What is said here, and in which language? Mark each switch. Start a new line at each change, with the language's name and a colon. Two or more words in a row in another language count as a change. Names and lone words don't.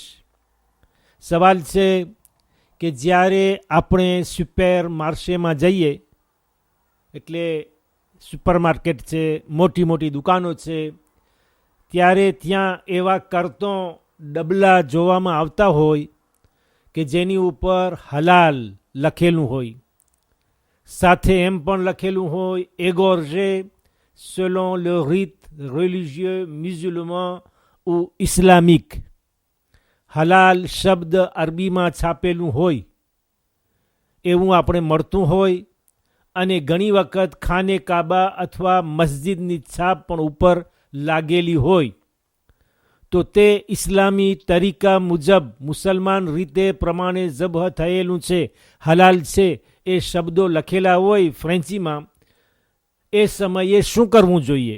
Gujarati: સવાલ છે કે જ્યારે આપણે સુપર માર્કેટમાં જઈએ, એટલે સુપરમાર્કેટ છે, મોટી મોટી દુકાનો છે, ત્યારે ત્યાં એવા કરતો ડબલા જોવામાં આવતા હોય કે જેની ઉપર હલાલ લખેલું હોય, સાથે એમ પણ લખેલું હોય
French: égorgé selon le rite religieux musulman ou islamique.
Gujarati: હલાલ શબ્દ અરબીમાં છાપેલું હોય એવું આપણે મળતું હોય અને ઘણી વખત ખાને કાબા અથવા મસ્જિદની છાપ પણ ઉપર લાગેલી હોય, તો તે ઇસ્લામી તરીકા મુજબ મુસલમાન રીતે પ્રમાણે જબહ થયેલું છે, હલાલ છે, એ શબ્દો લખેલા હોય ફ્રેન્ચીમાં, એ સમયે શું કરવું જોઈએ?